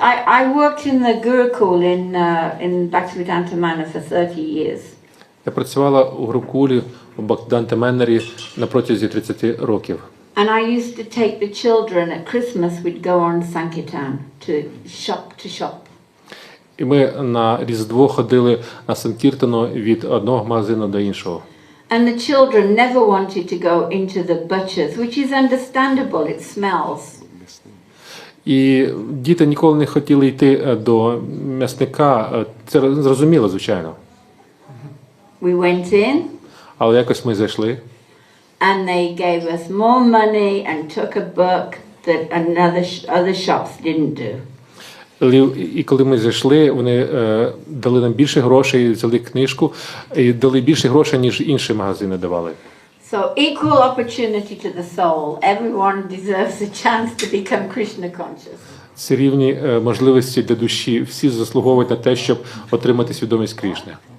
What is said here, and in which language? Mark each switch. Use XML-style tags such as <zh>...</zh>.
<en>I worked in the Gurukul in Bhaktivedanta Manor for 30 years.</en> <uk>Я працювала у Гурукулі у Бхактивіданта Манорі на протязі 30 років.</uk> <en>And I used to take the children at Christmas, we'd go on Sankirtan to shop.</en> <uk>І ми на Різдво ходили на Санкіртану від одного магазину до іншого.</uk> <en>And the children never wanted to go into the butchers, which is understandable, it smells.</en> <uk>І діти ніколи не хотіли йти до м'ясника, це зрозуміло, звичайно.</uk> <en>We went in.</en> <uk>Але якось ми зайшли.</uk> <en>And they gave us more money and took a book that other shops didn't do.</en> <uk>І коли ми зайшли, вони дали нам більше грошей, взяли книжку, і дали більше грошей, ніж інші магазини давали.</uk> <en>So equal opportunity to the soul. Everyone deserves a chance to become Krishna conscious.</en> <uk>Це рівні можливості для душі. Всі заслуговують на те, щоб отримати свідомість Крішни.</uk>